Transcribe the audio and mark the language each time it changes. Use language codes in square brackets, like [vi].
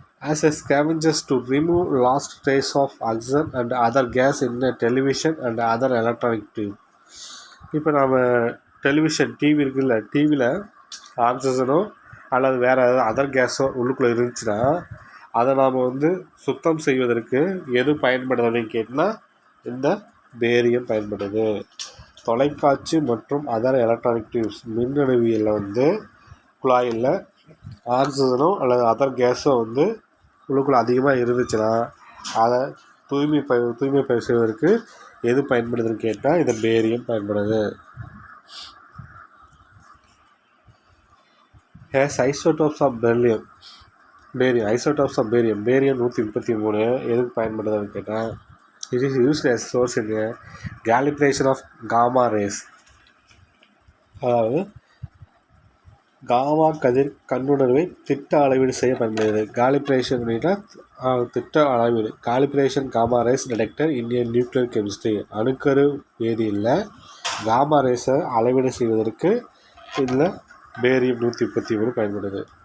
[en] As a scavengers to remove lost trace of oxygen and other gas in a television and other electronic tube. [ta] இப்போ நம்ம television TV இருக்குல்ல, டிவியில் ஆக்சிஜனோ அல்லது வேறு ஏதாவது அதர் கேஸோ உள்ளுக்குள்ளே இருந்துச்சுன்னா அதை நாம் வந்து சுத்தம் செய்வதற்கு எது பயன்படுது அப்படின்னு கேட்டால் இந்த பேரியம் பயன்படுது. தொலைக்காட்சி மற்றும் அதர் எலக்ட்ரானிக் டியூப்ஸ் மின்னணுவியலில் வந்து குழாயில் ஆக்சிஜனோ அல்லது அதர் கேஸோ வந்து உள்ளுக்குள்ளே அதிகமாக இருந்துச்சுன்னா அதை தூய்மை செய்வதற்கு எது பயன்படுதுன்னு கேட்டால் இந்த பேரியம் பயன்படுது. [en] Has isotopes of barium isotopes of barium 133 [ta] எதுக்கு பயன்படுதுன்னு கேட்டால் [en] it is used as source in calibration of gamma rays. [ta] அதாவது காமா கதிர் கண்ணுணர்வை திட்ட அளவீடு செய்ய பயன்படுகிறது. [en] calibration [ta] அப்படின்னா திட்ட அளவீடு. [en] Calibration gamma rays detector Indian nuclear chemistry. [ta] அணுக்கரு வேதியியலில் காமா ரேஸை அளவீடு செய்வதற்கு இதில் பேரியம் 133 பயன்படுது.